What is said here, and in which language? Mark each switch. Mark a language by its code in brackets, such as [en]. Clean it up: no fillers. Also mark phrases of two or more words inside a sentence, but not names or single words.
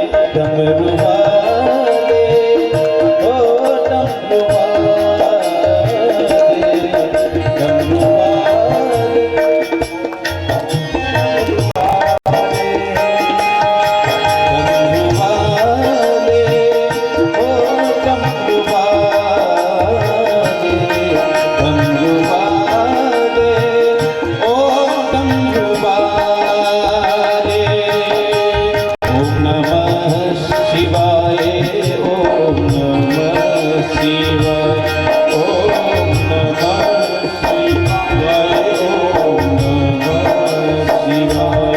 [hi] डमरू वाले, ओ डमरू वाले, डमरू वाले, डमरू वाले, ओ डमरू वाले, डमरू वाले, ओ डमरू वाले। [sa] ओम नमः शिवाय, ओम नमः शिवाय, ओम नमः शिवाय, ओम नमः शिवाय।